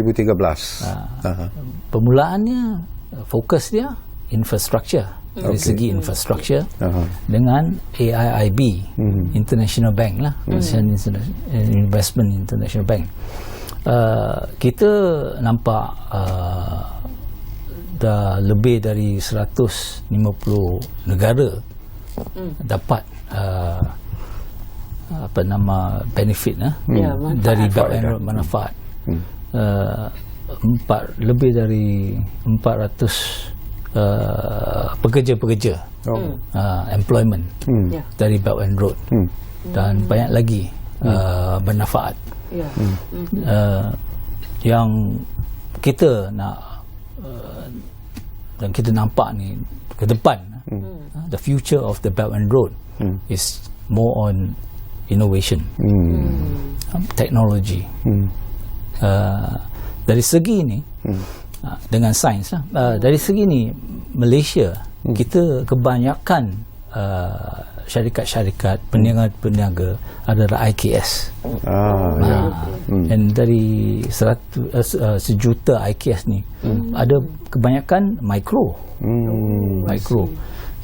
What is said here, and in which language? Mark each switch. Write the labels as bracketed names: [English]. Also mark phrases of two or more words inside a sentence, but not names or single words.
[Malay] Permulaannya fokus dia infrastructure, dari segi infrastructure dengan AIIB, [English] International Bank [Malay] lah, [English] Investment International Bank. [Malay] Kita nampak dah lebih dari 150 negara dapat benefit dari Belt and Road manfaat. Lebih dari 400 pekerja-pekerja employment dari Belt and Road dan banyak lagi bermanfaat. Yang kita nak dan kita nampak ni ke depan, [English] the future of the Belt and Road is more on innovation, technology. [Malay] Dari segi ni dengan sains lah, dari segi ni Malaysia kita kebanyakan syarikat-syarikat peniaga adalah IKS. Dan dari 100 sejuta IKS ni ada kebanyakan mikro.